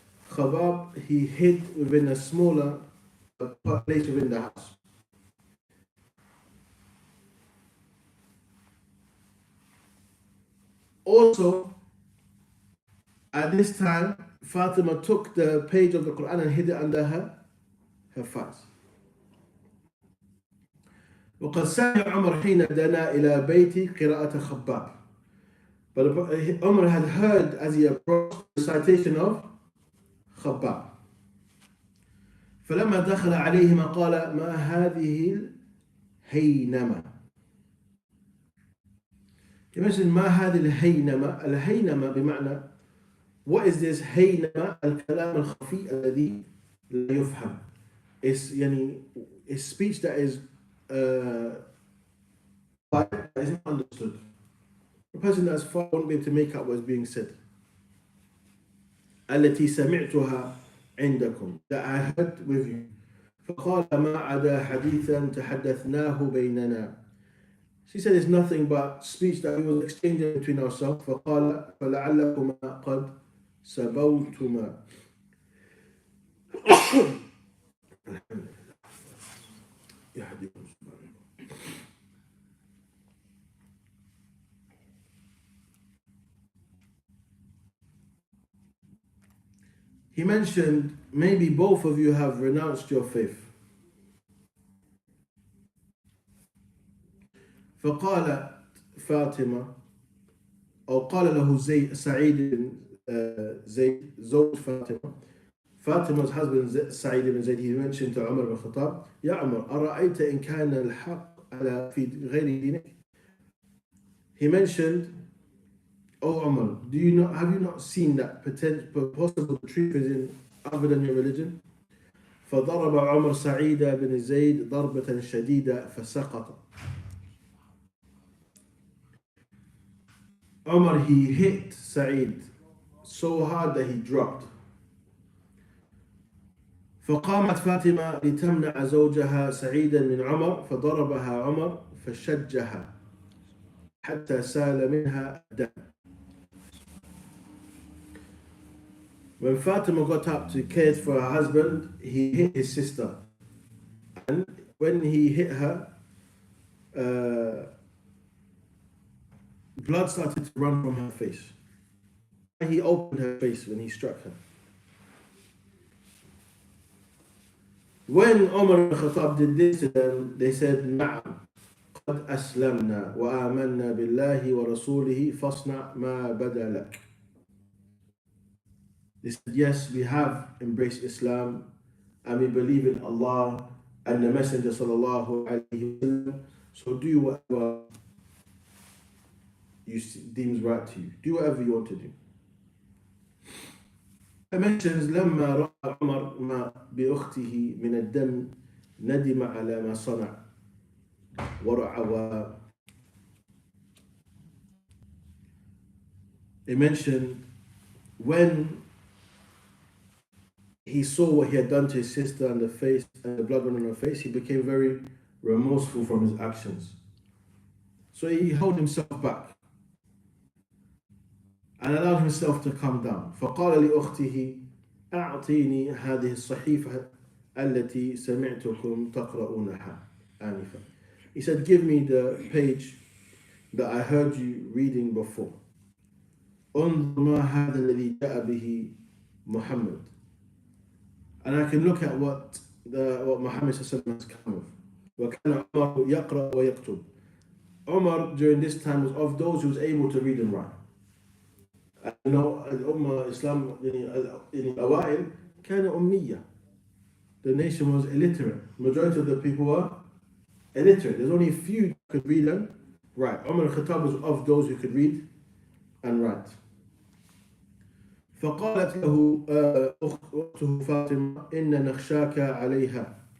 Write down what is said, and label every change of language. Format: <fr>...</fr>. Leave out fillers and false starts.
<en>Khabbab, he hid within a smaller place within the house. Also, at this time, Fatima took the page of the Quran and hid it under her thighs.</en> <ar>وقد سمع عمر حين دنا إلى بيت قراءة خباب.</ar> <en>But Umar had heard as he approached the recitation of خباب.</en> <ar>فلما دخل عليهما قال ما هذه الهينمة.</ar> <en>He mentioned</en> <ar>ما هذه الهينمة. الهينمة بمعنى</ar> <en>what is this</en> <ar>هينمة الكلام الخفي الذي لا يفهم.</ar> <en>It's it's speech that is not understood. A person that's far won't be able to make out what's being said.</en> <ar>التي سمعتها عندكم,</ar> <en>that I heard with you.</en> <ar>فقال ما عدا حديثا تحدثناه بيننا.</ar> <en>She said it's nothing but speech that we were exchanging between ourselves.</en> <ar>فقال فلعلكما قد سبوتما.</ar> <en>He mentioned maybe both of you have renounced your faith.</en> <ar>فقالت فاطمة أو قال له سعيد زيد زوج فاطمة.</ar> <en>Fatima's husband Sa'id ibn Zayd, he mentioned to Umar ibn Khattab,</en> <ar>يا عمر أرأيت إن كان الحق على في غير دينك.</ar> <en>He mentioned, oh Umar, have you not seen that possible truth is in other than your religion?</en> <ar>فضرب عمر سعيد بن زيد ضربة شديدة فسقط.</ar> <en>Umar, he hit Sa'id so hard that he dropped.</en> <ar>فقامت فاطمة لتمنع زوجها سعيدا من عمر فضربها عمر فشجها حتى سال منها الدم.</ar> <en>When Fatima got up to care for her husband, he hit his sister. And when he hit her, blood started to run from her face. He opened her face when he struck her. When Umar ibn Khattab did this to them, they said,</en> <ar>نعم قد أسلمنا وآمنا بالله ورسوله فاصنع ما بدا لك.</ar> <en>They said, yes, we have embraced Islam and we believe in Allah and the Messenger sallallahu alaihi wasallam. So do whatever you deems right to you. Do whatever you want to do. mentions</en> <ar>لما رأى عمر ما بأخته من الدم ندم على ما صنع ورعى.</ar> <en>He mentioned when he saw what he had done to his sister and the face and the blood on her face, he became very remorseful from his actions. So he held himself back and allowed himself to come down.</en> <ar>فقال لأخته أعطيني هذه الصحيفة التي سمعتكم تقرؤونها آنفا.</ar> <en>He said, give me the page that I heard you reading before.</en> <ar>انظر ما هذا الذي جاء به محمد.</ar> <en>And I can look at what Muhammad has come with.</en> <ar>وكان عمر يقرأ ويكتب.</ar> <en>Umar during this time was of those who was able to read and write. You know,</en> <ar>الأمة Islam الأوائل كان أمية.</ar> <en>The nation was illiterate. Majority of the people were illiterate. There's only a few who could read and write. Umar al-Khattab was of those who could read and write.</en> <ar>فقالت له أخته فاطمة إن نخشاك عليها.</ar>